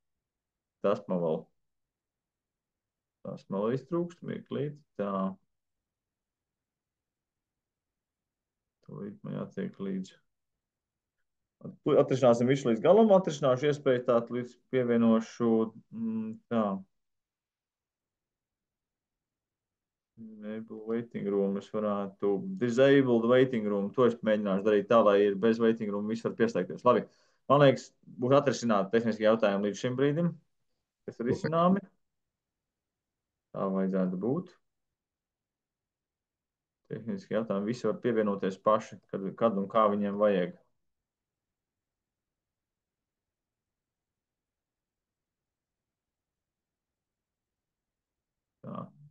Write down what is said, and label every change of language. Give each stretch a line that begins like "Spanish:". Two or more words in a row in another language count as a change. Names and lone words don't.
Latvian: Tas man vēl iztrūkst, mirklīt. Tā, tūlīt man jātiek līdz. Atrisināsim visu līdz galam, atrisināšu iespēju tā līdz pievienošu. Tā.
English: Enable waiting room.
Latvian: Es varētu
English: disabled waiting room.
Latvian: To es mēģināšu darīt tā, lai ir bez
English: waiting room
Latvian: viss var pieslēgties. Labi. Man liekas, būs atrisināti tehniski jautājumi līdz šim brīdim, kas ir Super. izcināmi. Tā vajadzētu būt. Tehniski jautājumi visi var pievienoties paši, kad un kā viņiem vajag. Tā.